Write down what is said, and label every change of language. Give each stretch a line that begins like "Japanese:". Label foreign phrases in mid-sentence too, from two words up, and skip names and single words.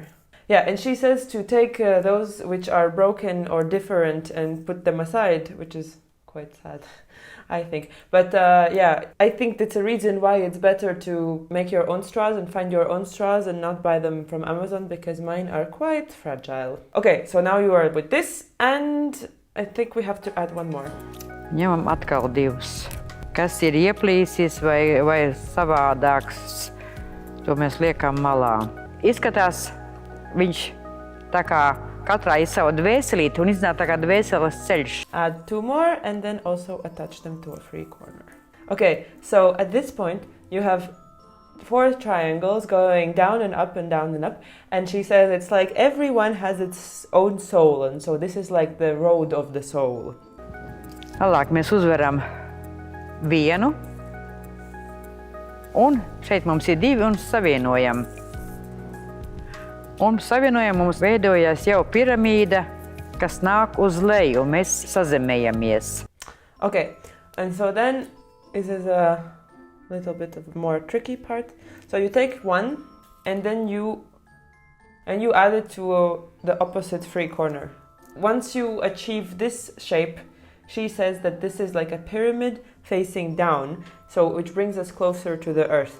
English: Yeah, and she says to take those which are broken or different and put them aside, which is quite sad, I think. But yeah, I think that's a reason why it's better to make your own straws and find your own straws and not buy them from Amazon, because mine are quite fragile. Okay, so now you are with this, and I think we have to add 1 more.
Latvian: Ņemam atkal divus. Kas ir ieplīsis vai savādāks, to mēs liekam malā. Izskatās, viņš tā kā katrā ir savu dvēselīti un iznāk tā kā dvēseles ceļš.
English: Add 2 more and then also attach them to a free corner. Okay, so at this point you have 4 triangles going down and up and down and up, and she says it's like everyone has its own soul, and so this is like the road of the soul.
Latvian: Tālāk mēs uzveram vienu, un šeit mums ir 2 un savienojam. Un savienojam mums veidojās jau piramīda, kas nāk uz leju, un mēs sazemējamies.
English: Okay, and so then this is a little bit of a more tricky part. So you take 1 and then you add it to the opposite free corner. Once you achieve this shape, she says that this is like a pyramid facing down, so which brings us closer to the earth.